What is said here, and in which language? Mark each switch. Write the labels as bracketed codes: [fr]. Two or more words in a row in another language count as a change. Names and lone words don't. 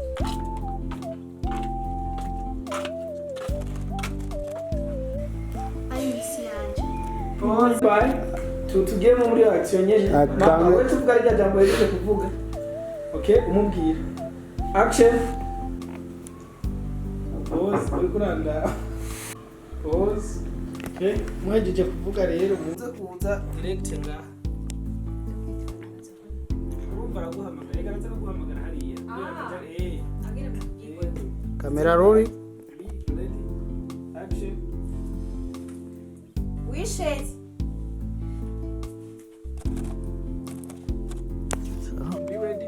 [en] Pause by. [rn] Tugeme muri action nyene. Mama wewe tuvuga rya jambo rije kuvuga. Okay, umubwira. Action. Pause, uri kuranda. [en] Pause. [rn] Okay, mwejeje kuvuga rero muze kuza direct ngaha. Baraguhamagara, reka nza kuguhamagara hariya. [en] Camera roll. Action. Wishes. Be ready.